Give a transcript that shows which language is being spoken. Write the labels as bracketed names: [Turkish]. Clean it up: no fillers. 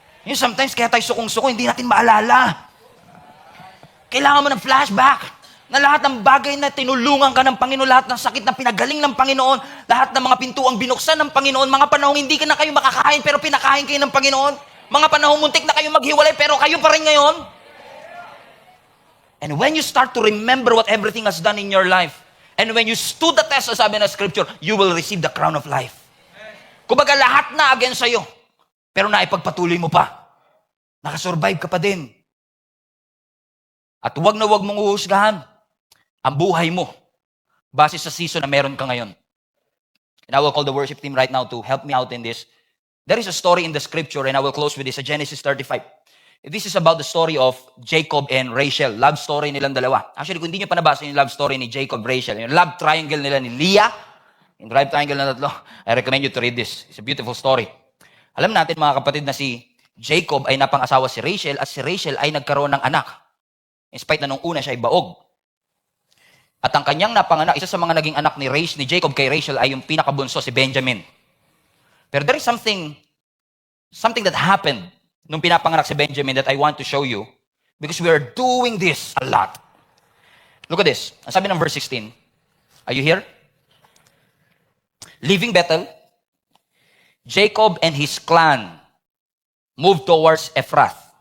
[Filipino] Yung sometimes, kaya tayo sukong-suko, hindi natin maalala. Kailangan mo ng flashback. Na lahat ng bagay na tinulungan ka ng Panginoon, lahat ng sakit na pinagaling ng Panginoon, lahat ng mga pintuang binuksan ng Panginoon, mga panahong hindi ka na kayo makakain pero pinakain kayo ng Panginoon, mga panahong muntik na kayo maghiwalay pero kayo pa rin ngayon. [English] And when you start to remember what everything has done in your life, and when you stood the test, [Filipino] sabi ng Scripture, [English] you will receive the crown of life. [Filipino] Kumbaga lahat na against sa'yo, pero naipagpatuloy mo pa. Nakasurvive ka pa din. At huwag na huwag mong uhusgahan ang buhay mo base sa season na meron ka ngayon. [English] And I will call the worship team right now to help me out in this. There is a story in the scripture, and I will close with this, Genesis 35. This is about the story of Jacob and Rachel. Love story [Filipino] nilang dalawa. [English] Actually, [Filipino] kung hindi nyo pa nabasa yung [English] love story ni Jacob, Rachel, yung love triangle nila ni Leah, in right triangle na tatlo. I recommend you to read this. It's a beautiful story. [Filipino] Alam natin mga kapatid na si Jacob ay napang-asawa si Rachel at si Rachel ay nagkaroon ng anak. [English] In spite [Filipino] na nung una siya ay baog. At ang kanyang napanganak, isa sa mga naging anak ni Jacob kay Rachel ay yung pinakabunso si Benjamin. Pero [English] there is something that happened [Filipino] nung pinapanganak si Benjamin [English] that I want to show you because we are doing this a lot. Look at this. [Filipino] Ang sabi ng verse 16. [English] Are you here? Leaving Bethel, Jacob and his clan moved towards Ephrath.